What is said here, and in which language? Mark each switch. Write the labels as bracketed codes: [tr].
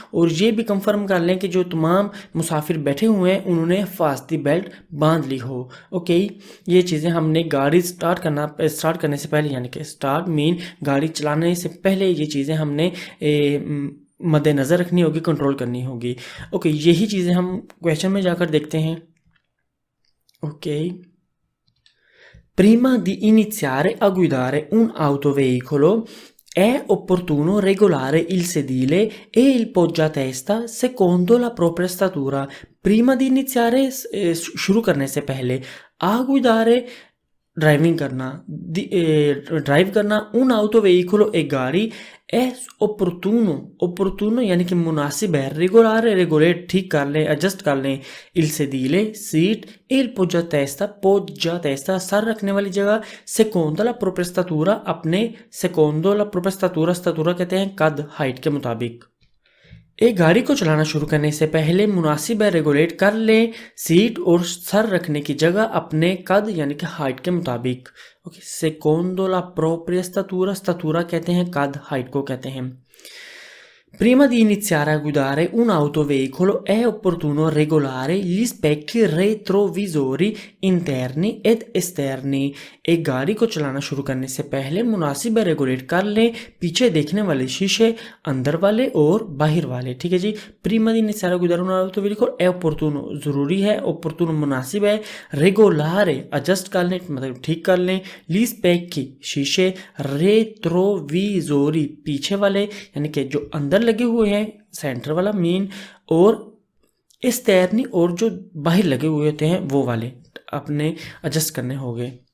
[hi] और ये भी कंफर्म कर लें कि जो तमाम मुसाफिर बैठे हुए हैं उन्होंने हिफाजती बेल्ट बांध ली हो। ये चीज़ें हमने गाड़ी स्टार्ट करने से पहले, यानी कि स्टार्ट मीन गाड़ी चलाने से पहले ये चीज़ें हमने मद्देनज़र रखनी होगी, कंट्रोल करनी होगी। यही चीज़ें हम क्वेश्चन में जाकर देखते हैं। [it] Prima di iniziare a guidare un autoveicolo è opportuno regolare il sedile e il poggiatesta secondo la propria statura. Prima di iniziare, [hi] शुरू करने से पहले, [it] a guidare [hi] ड्राइविंग करना, ड्राइव करना, [it] un autoveicolo [hi] एक गाड़ी, [it] è opportuno [hi] यानी कि मुनासिब है, [it] regolare [hi] रेगुलेट ठीक कर लें, एडजस्ट कर लें, [it] il sedile [hi] seat, [it] il poggiatesta [hi] sir रखने वाली जगह, [it] secondo la propria statura [hi] अपने, secondo la propria statura कहते हैं कद, हाइट के मुताबिक। एक गाड़ी को चलाना शुरू करने से पहले मुनासिब है रेगुलेट कर लें सीट और सर रखने की जगह अपने कद यानी कि हाइट के मुताबिक। ओके, सेकोंडो ला [it] propria statura, [hi] statura कहते हैं कद, हाइट को कहते हैं। [it] Prima di iniziare a guidare un autoveicolo è opportuno regolare gli specchi retrovisori interni ed esterni। [hi] एक गाड़ी को चलाना शुरू करने से पहले मुनासिब है रेगुलेट कर लें पीछे देखने वाले शीशे, अंदर वाले और बाहर वाले। ठीक है जी। प्रीमा दी [it] iniziare a guidare un autoveicolo è opportuno [hi] ज़रूरी है, [it] opportuno [hi] मुनासिब है, [it] regolare [hi] एडजस्ट कर लें मतलब ठीक कर लें, [it] gli specchi [hi] शीशे, [it] retrovisori [hi] पीछे वाले यानी कि जो अंदर लगे हुए हैं सेंटर वाला मेन, और एस्टर्नी और जो बाहर लगे हुए होते हैं वो वाले अपने एडजस्ट करने होंगे।